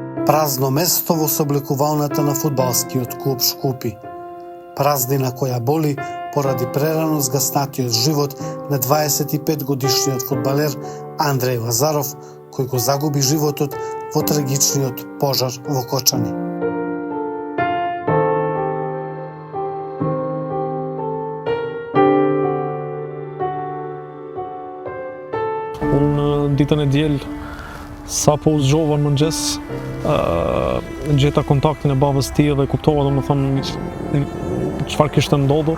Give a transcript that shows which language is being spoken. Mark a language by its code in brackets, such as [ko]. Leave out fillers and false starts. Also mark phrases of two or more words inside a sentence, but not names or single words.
[mk] Празно место во сооблекувалната на фудбалскиот клуб Шкупи. Празнина која боли поради прерано згаснатиот живот на 25 годишниот фудбалер Андреј Лазаров, кој го загуби животот во трагичниот пожар во Кочани. [sq] Unë ditën e diel, sa po u zgjova në mëngjes, gjeta kontaktin e babës tij dhe kuptova domethënë çfarë kishte ndodhur.